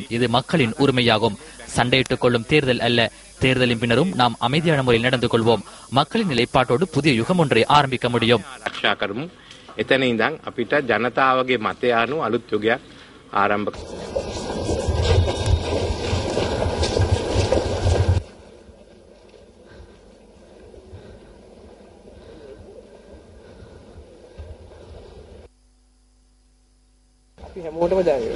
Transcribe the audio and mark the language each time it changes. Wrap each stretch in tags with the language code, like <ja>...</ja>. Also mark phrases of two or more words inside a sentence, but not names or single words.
<ta>இது மக்களின் உரிமையாகும். சண்டையிட்டுக் கொள்ளும் தேர்தல் அல்ல. தேர்தலின் பின்னரும் நாம் அமைதியான முறையில் நடந்து கொள்வோம். மக்களின் நிலைப்பாட்டோடு புதிய யுகம் ஒன்றை ஆரம்பிக்க முடியும்.</ta> <si>එතන ඉඳන් අපිට ජනතාවගේ මතය අනුව අලුත් යුගයක් ආරම්භ අපි හැමෝටම ජය වේවා.</si>